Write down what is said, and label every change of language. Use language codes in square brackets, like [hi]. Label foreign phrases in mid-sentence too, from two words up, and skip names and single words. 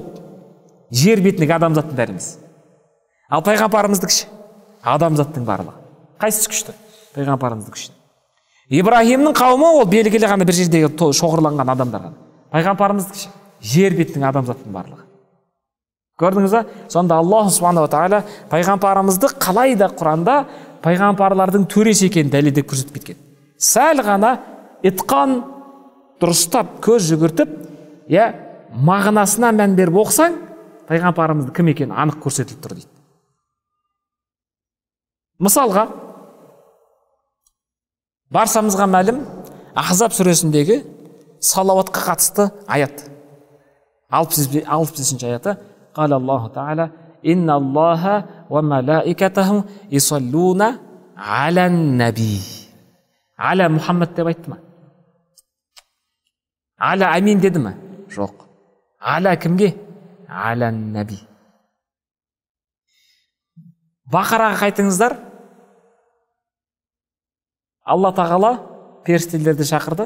[kk] Жер бетіндегі адамзаттың бәрі емес. Ал пайғамбарымыздың адамзаттың барлығы. Қайсысы күшті? Пайғамбарымыздың күшті. Ибраһимнің қауымы ол белгілі ғана бір жердегі шоғырланған адамдар ғана. Пайғамбарымыздың жер бетінің адамзаттың барлығы. Көрдіңіз ба? Сонда [ar] الله سبحانه وتعالى [kk] пайғамбарымызды қалай да Құранда пайғамбарлардың төресі екенін дәлелдеп көрсетіп кеткен. Сәл ғана итқан дұрыстап көз жүгіртіп, мағынасына мән беріп оқысаң, пайғамбарымыздың кім екені анық көрсетіліп тұр дейді. Мысалға, баршамызға мәлім Ахзаб сүресіндегі салауатқа қатысты аят. 65-ші аяты. [ar] قال الله تعالى: «إن الله وملائكته يصلون على النبي». [kk] Аля Мұхаммад деп айтты ма? Аля амин деді ма? Жоқ. Аля кімге? [ar] على النبي. [kk] Бақараға қайтыңыздар. Алла тағала періштелерді шақырды.